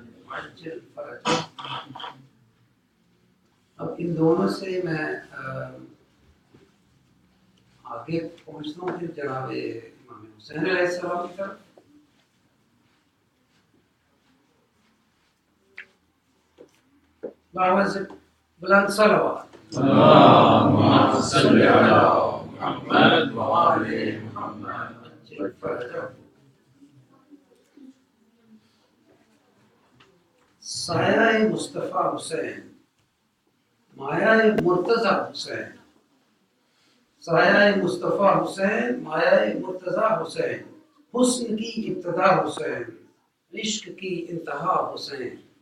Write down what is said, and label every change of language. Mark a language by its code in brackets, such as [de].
[ar] عجل فرج۔ [ur] اب ان دونوں سے میں آگے پہنچتا ہوں پھر جناب امام حسین علیہ السلام کی طرف۔ بابا سے بلند صلوات۔ [ar] اللهم صل على محمد وعلى محمد عجل فرج۔ [ur] سایہ مصطفیٰ حسین، مایہ مرتضیٰ حسین، سایہ مصطفیٰ حسین، مایہ مرتضیٰ حسین، حسن کی ابتدا حسین، عشق کی انتہا حسین،